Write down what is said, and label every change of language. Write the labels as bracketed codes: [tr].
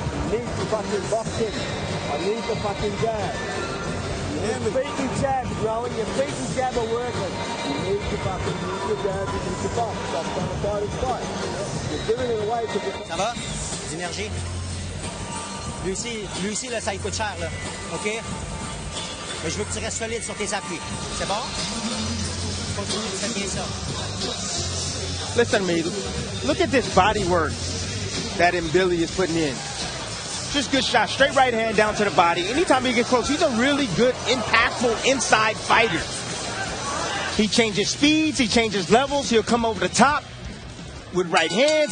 [en] need to fucking box him. I need the fucking jab. Your feet and jab, Rowan. Your feet and jab are working. You need to fucking use the jab. You need to box. Stop trying to fight his fight. You're giving it away to the... [fr] Ça va? D'énergie? Lui aussi, là, ça lui coûte cher, là. OK? Mais je veux que tu restes solide sur tes appuis. C'est bon? Continue de faire bien ça. [en] Listen to me. Look at this body work that Mbilli is putting in. Just good shot. Straight right hand down to the body. Anytime he gets close, he's a really good, impactful inside fighter. He changes speeds. He changes levels. He'll come over the top with right hands.